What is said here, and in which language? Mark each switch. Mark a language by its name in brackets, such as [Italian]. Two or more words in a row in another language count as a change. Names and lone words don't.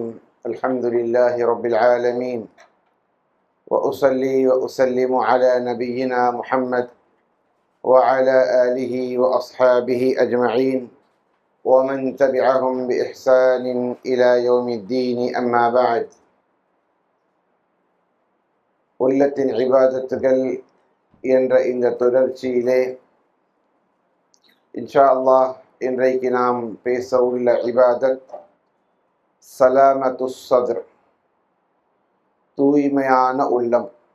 [Arabic] الحمد لله رب العالمين، وأصلي وأسلم على نبينا محمد وعلى آله وأصحابه أجمعين ومن تبعهم بإحسان إلى يوم الدين. أما بعد. [Tamil] உள்ளத்தின் இபாதத்துகள் என்ற இந்த தொடர்ச்சியிலே [Arabic] إن شاء الله [Tamil] இன்றைக்கு நாம் பேச உள்ள [Arabic] عبادة سلامة الصدر, [Tamil] தூய்மையான உள்ளம்.